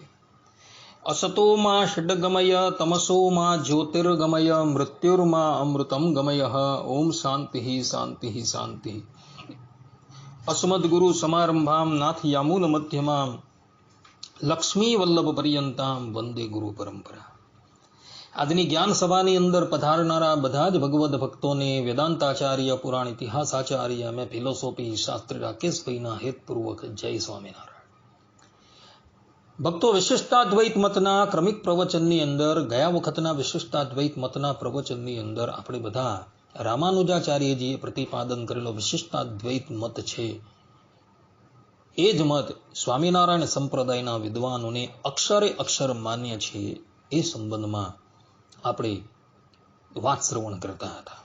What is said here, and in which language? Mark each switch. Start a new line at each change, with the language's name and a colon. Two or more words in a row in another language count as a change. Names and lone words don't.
Sanskrit: असतो मा षड्गमय तमसो मा ज्योतिर्गमय मृत्युर्मा अमृतं गमयः। ओम शांति शांति शांति। अस्मद्गुरु समारंभां नाथ यामूल मध्यमां लक्ष्मी वल्लभ पर्यंतां वंदे गुरु परंपरा।
Gujarati: આજની જ્ઞાન સભાની અંદર પધારનારા બધા જ ભગવદ ભક્તોને વેદાંતાચાર્ય પુરાણ ઇતિહાસાચાર્ય અને ફિલોસોફી શાસ્ત્રી રાકેશભાઈના હેતપૂર્વક જય સ્વામિનારાયણ। ભક્તો, વિશિષ્ટાદ્વૈત મતના ક્રમિક પ્રવચનની અંદર ગયા વખતના વિશિષ્ટાદ્વૈત મતના પ્રવચનની અંદર આપણે બધા રામાનુજાચાર્યજીએ પ્રતિપાદન કરેલો વિશિષ્ટાદ્વૈત મત છે એ જ મત સ્વામિનારાયણ સંપ્રદાયના વિદ્વાનોને અક્ષરે અક્ષર માન્ય છે એ સંબંધમાં આપણે વાત શ્રવણ કરતા હતા।